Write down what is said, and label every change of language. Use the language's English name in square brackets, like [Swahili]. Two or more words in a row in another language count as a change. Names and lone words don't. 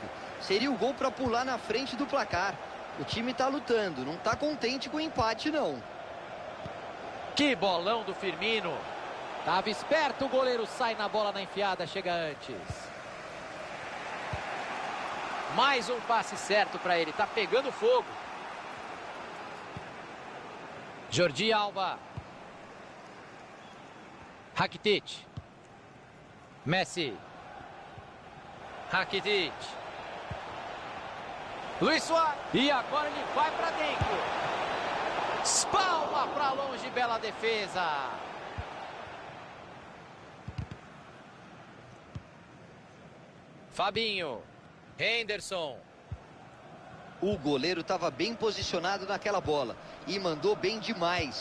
[Portuguese] Seria o gol para pular na frente do placar. O time está lutando, não está contente com o empate não. Que bolão do Firmino. Tava esperto, o goleiro sai na bola na enfiada, chega antes. Mais um passe certo para ele, tá pegando fogo. Jordi Alba. Rakitic. Messi. Rakitic. Luis Suárez. E agora ele vai para dentro. Espalma para longe, bela defesa. Fabinho. Henderson. O goleiro estava bem posicionado naquela bola e mandou bem demais.